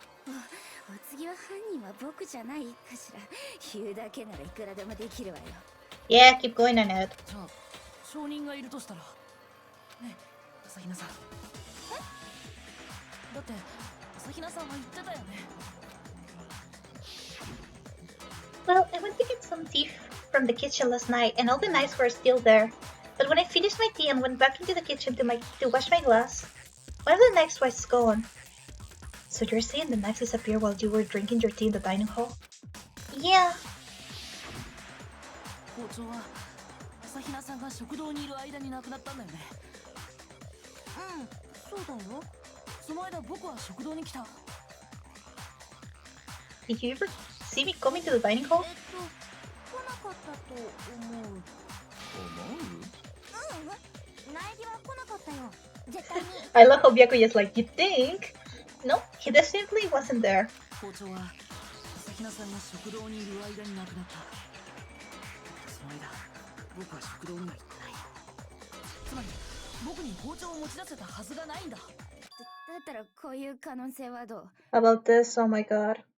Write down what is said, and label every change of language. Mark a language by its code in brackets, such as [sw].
[ja] お次は犯人は僕じゃないかしら。言うだけならいくらでもできるわよ。 [en] Yeah, keep going on it. [ja] じゃあ、証人がいるとしたら。ね、朝比奈さん。だって、朝比奈さんは言ってたよね。 [en] Well, I went to get some tea from the kitchen last night, and all the knives were still there. But when I finished my tea and went back into the kitchen to wash my glass, one of the knives was gone. So you're saying the knives disappeared while you were drinking your tea in the dining hall? Yeah. [ja] 包丁は朝比奈さんが食堂にいる間に亡くなったんだよね。そうだよ。その間僕は食堂に来た。 [en] Did you ever see me coming to the dining hall? [ja] 来なかったと思う。苗木は来なかったよ。絶対に。 [en] I love how Byakuya is like, you think? No, he just simply wasn't there. [ja] 包丁は朝比奈さんが食堂にいる間に亡くなった。その間僕は食堂には行ってない。つまり僕に包丁を持ち出せたはずがないんだ。だったらこういう可能性はどう？ [en] About this, oh my god.